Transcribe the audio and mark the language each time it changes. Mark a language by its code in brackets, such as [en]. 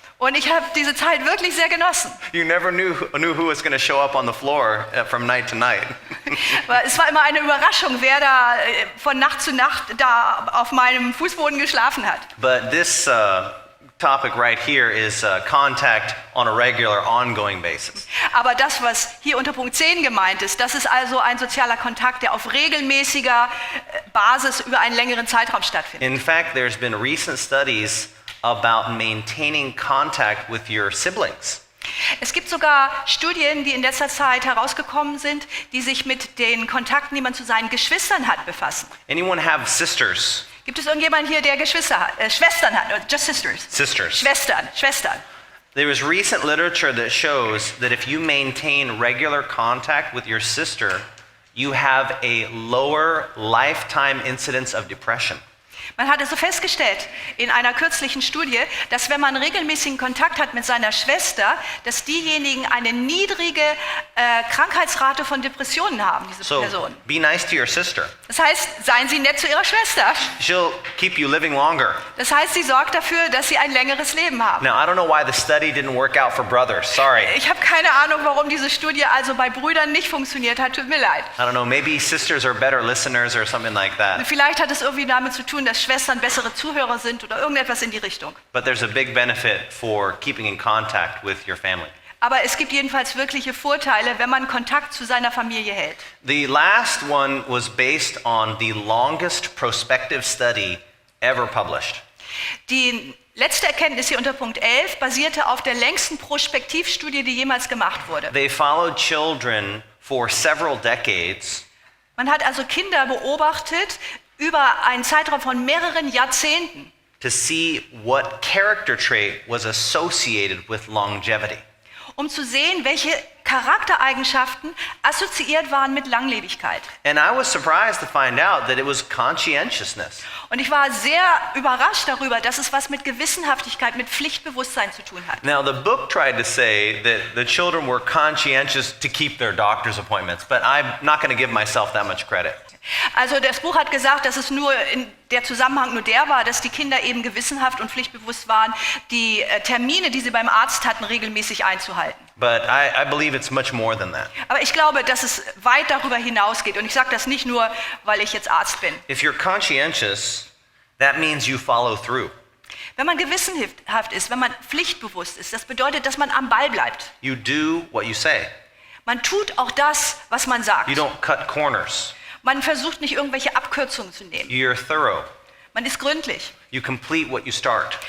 [de] Und ich habe diese Zeit wirklich sehr genossen. [en] You never knew who was going to show up on the floor from night to night. [de] Weil es war immer eine Überraschung, wer da von Nacht zu Nacht da auf meinem Fußboden geschlafen hat. [en] But this topic right here is contact on a regular, ongoing basis. [de] Aber das, was hier unter Punkt 10 gemeint ist, das ist also ein sozialer Kontakt, der auf regelmäßiger Basis über einen längeren Zeitraum stattfindet. [en] In fact, there's been recent studies about maintaining contact with your siblings. [de] Es gibt sogar Studien, die in letzter Zeit herausgekommen sind, die sich mit den Kontakten, die man zu seinen Geschwistern hat, befassen. [en] Anyone have sisters? [de] Gibt es irgendjemanden hier, der Geschwister hat, Schwestern hat? [en] Or just sisters? Sisters. [de] Schwestern. [en] There was recent literature that shows that if you maintain regular contact with your sister, you have a lower lifetime incidence of depression. [de] Man hat also festgestellt in einer kürzlichen Studie, dass wenn man regelmäßigen Kontakt hat mit seiner Schwester, dass diejenigen eine niedrige Krankheitsrate von Depressionen haben, diese [en] So [de] Personen. [en] be nice to your sister. [de] Das heißt, seien Sie nett zu Ihrer Schwester. [en] She'll keep you living longer. [de] Das heißt, sie sorgt dafür, dass Sie ein längeres Leben haben. [en] Now, I don't know why the study didn't work out for brothers. Sorry. [de] Ich habe keine Ahnung, warum diese Studie also bei Brüdern nicht funktioniert hat. Tut mir leid. [en] I don't know, maybe sisters are better listeners or something like that. [de] Vielleicht hat es irgendwie damit zu tun, dass Schwestern bessere Zuhörer sind oder irgendetwas in die Richtung. [en] But there's a big benefit for keeping in contact with your family. [de] Aber es gibt jedenfalls wirkliche Vorteile, wenn man Kontakt zu seiner Familie hält. [en] The last one was based on the longest prospective study ever published. [de] Die letzte Erkenntnis hier unter Punkt 11 basierte auf der längsten Prospektivstudie, die jemals gemacht wurde. [en] They followed children for several decades [de] Man hat also Kinder beobachtet über einen Zeitraum von mehreren Jahrzehnten, [en] to see what character trait was associated with longevity. [de] um zu sehen, welche Charaktereigenschaften assoziiert waren mit Langlebigkeit. [en] And I was surprised to find out that it was conscientiousness. [de] Und ich war sehr überrascht darüber, dass es was mit Gewissenhaftigkeit, mit Pflichtbewusstsein zu tun hat. [en] Now, the book tried to say that the children were conscientious to keep their doctor's appointments, but I'm not going to give myself that much credit. [de] Also das Buch hat gesagt, dass es nur der Zusammenhang nur der war, dass die Kinder eben gewissenhaft und pflichtbewusst waren, die Termine, die sie beim Arzt hatten, regelmäßig einzuhalten. [en] But I believe it's much more than that. [de] Aber ich glaube, dass es weit darüber hinausgeht. Und ich sage das nicht nur, weil ich jetzt Arzt bin. [en] If you're conscientious, that means you follow through. [de] Wenn man gewissenhaft ist, wenn man pflichtbewusst ist, das bedeutet, dass man am Ball bleibt. [en] You do what you say. [de] Man tut auch das, was man sagt. [en] You don't cut corners. [de] Man versucht nicht irgendwelche Abkürzungen zu nehmen. [en] You're thorough. [de] Man ist gründlich. [en] You complete what you start.